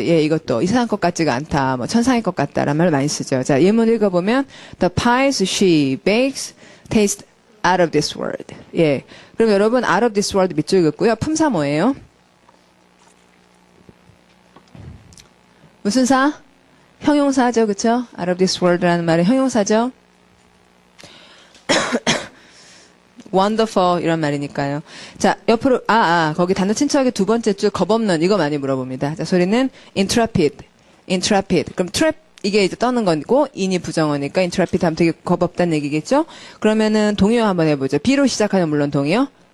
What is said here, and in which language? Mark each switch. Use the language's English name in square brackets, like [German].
[Korean] 예, 이것도 이 세상 것 같지가 않다. 뭐 천상의 것 같다라는 말 많이 쓰죠. 자, 예문 읽어보면 [English] the pies she bakes taste out of this world. [Korean] 예. 그럼 여러분 [English] out of this world [Korean] 밑줄 긋고요. 품사 뭐예요? 무슨 사? 형용사죠. 그쵸? [English] out of this world [Korean] 라는 말은 형용사죠. wonderful 이런 말이니까요. 자, 옆으로 거기 단어 친척의 두 번째 줄 겁없는 이거 많이 물어봅니다. 자, 소리는 intrepid. 그럼 trap 이게 이제 떠는 거고 in이 부정어니까 intrepid 하면 되게 겁없다는 얘기겠죠? 그러면은 동의어 한번 해보죠. B로 시작하는 물론 동의어.